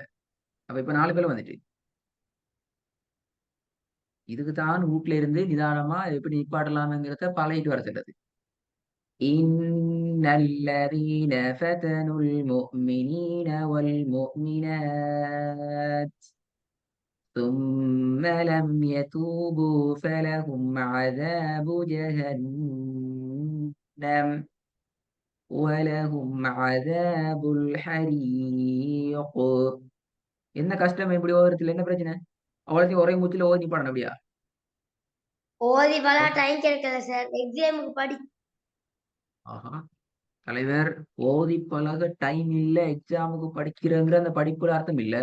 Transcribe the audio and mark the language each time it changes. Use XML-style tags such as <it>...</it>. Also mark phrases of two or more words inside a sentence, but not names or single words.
<ta>அப்ப இப்ப 4 பேர் வந்துட்டு இதுக்கு தான் வீட்ல இருந்து நிதானமா எப்படி நிப்பாட்டலாம்ங்கிறத பழகிட்டு வர சொல்றது.</ta> <ar>إن الذين فتنوا المؤمنين والمؤمنات ثم لم يتوبوا فلهم عذاب جهنم ولهم عذاب الحريق.</ar> <ta>என்ன கஷ்டம்? எப்படி ஓதுறதுல என்ன பிரச்சனை? அவ்வளோத்தையும் ஒரே மூச்சுல ஓதி நிப்பாடணும் அப்படியா? ஓதி பல டைம் கிடைக்கல சார். எக்ஸாமுக்கு படி ஆஹா, தலைவர் ஓதி பழக டைம் இல்ல, எக்ஸாமுக்கு படிக்கிறங்கிற அந்த படிப்புல அர்த்தம் இல்ல.</ta>